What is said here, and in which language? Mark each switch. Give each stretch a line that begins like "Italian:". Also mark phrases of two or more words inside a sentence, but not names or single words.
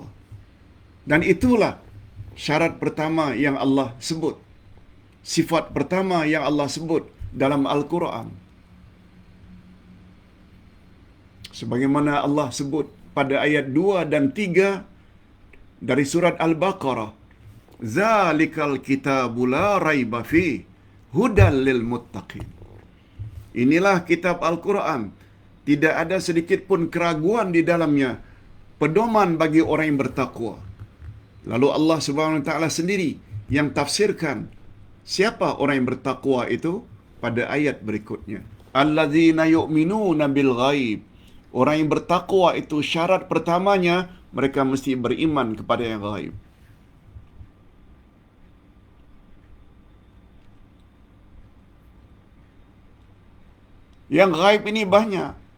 Malay: Dan itulah syarat pertama yang Allah sebut. Sifat pertama yang Allah sebut dalam Al-Quran. Sebagaimana Allah sebut pada ayat 2 dan 3 dari surat Al-Baqarah.
Arabic: ذلك الكتاب لا ريب فيه هدى للمتقين.
Malay: Inilah kitab Al-Quran. Tidak ada sedikit pun keraguan di dalamnya. Pedoman bagi orang yang bertakwa. Lalu Allah
Arabic: سبحانه وتعالى
Malay: sendiri yang tafsirkan siapa orang yang bertakwa itu pada ayat berikutnya.
Arabic: الذين يؤمنون بالغيب.
Malay: Orang yang bertakwa itu syarat pertamanya mereka mesti beriman kepada yang ghaib. Yang ghaib ini banyak.